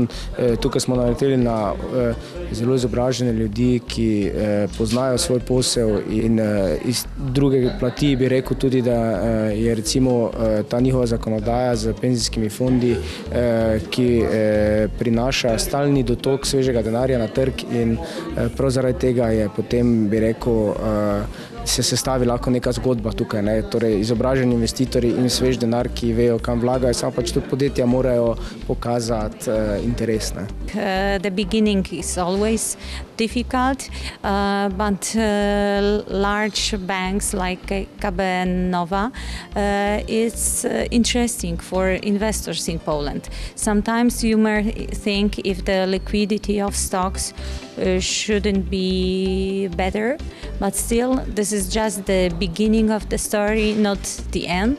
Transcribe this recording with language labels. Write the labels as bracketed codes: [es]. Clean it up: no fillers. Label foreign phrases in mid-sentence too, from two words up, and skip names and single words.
[sl] Tukaj smo naleteli na zelo izobražene ljudi, ki poznajo svoj posel, in iz druge plati bi rekel tudi, da je recimo ta njihova zakonodaja z penzijskimi fondi, ki prinaša stalni dotok svežega denarja na trg, in prav zaradi tega je potem, bi rekel, se sestavi lahko neka zgodba tukaj, ne? Torej izobraženi investitorji in svež denar, ki vejo, kam vlagajo, samo pač tudi podjetja morajo pokazati interes. [en] The beginning is always difficult, but large banks like KBM Nova it's interesting for investors in Poland. Sometimes you might think if the liquidity of stocks shouldn't be better, but still this is just the beginning of the story, not the end.